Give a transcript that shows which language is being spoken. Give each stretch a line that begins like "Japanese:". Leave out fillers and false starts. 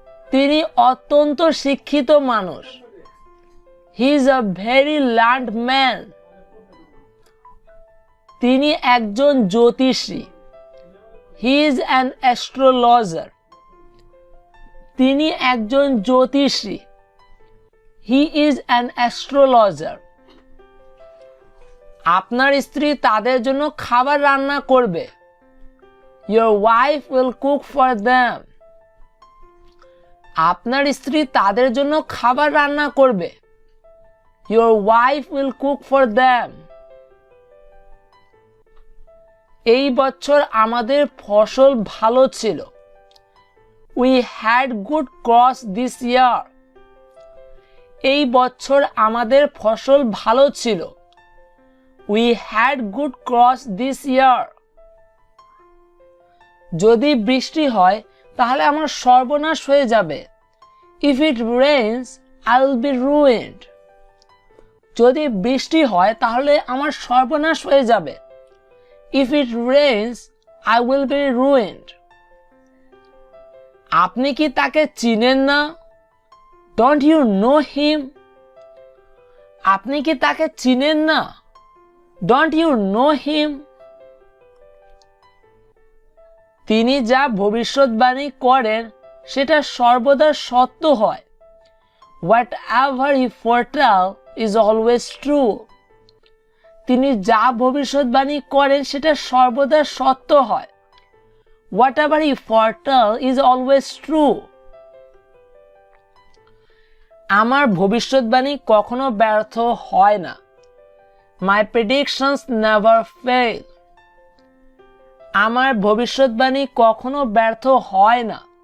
Bangla: তিনি অত্যন্ত শিক্ষিত মানুষ।
English: He is a very learned man.
Bangla: তিনি একজন জ্যোতিষী।
English: He is an astrologer.
Bangla: তিনি একজন জ্যোতিষী।
English: He is an astrologer.
Bangla: আপনার স্ত্রী তাদের জন্য খাবার রান্না করবে।
English: Your wife will cook for them.
Bangla: আপনার স্ত্রী তাদের জন্য খাবার রান্না করবে।
English: Your wife will cook for them.
Bangla: এই বছর আমাদের ফসল ভালো ছিল।
English: We had good crops this year.
Bangla: এই বছর আমাদের ফসল ভালো ছিল।
English: We had good crops this year.
Bangla: যদি বৃষ্টি হয় তাহলে আমার সর্বনাশ হয়ে যাবে।
English: If it rains, I will be ruined.
Bangla: যদি বৃষ্টি হয় তাহলে আমার সর্বনাশ হয়ে যাবে।
English: If it rains, I will be ruined.
Bangla: আপনি কি তাকে চিনেন না?
English: Don't you know him?
Bangla: আপনি কি তাকে চিনেন না?
English: Don't you know him?
Bangla: তিনি যা ভবিষ্যৎবাণী করেন সেটা সর্বদা সত্য হয়।
English: Whatever he foretell is always true.
Bangla: তিনি যা ভবিষ্যৎবাণী করেন সেটা সর্বদা সত্য হয়।
English: Whatever he foretell is always true.
Bangla: আমার ভবিষ্যৎবাণী কখনো ব্যর্থ হয় না।
English: My predictions never fail.
Bangla: আমার ভবিষ্যৎবাণী কখনো ব্যর্থ হয় না।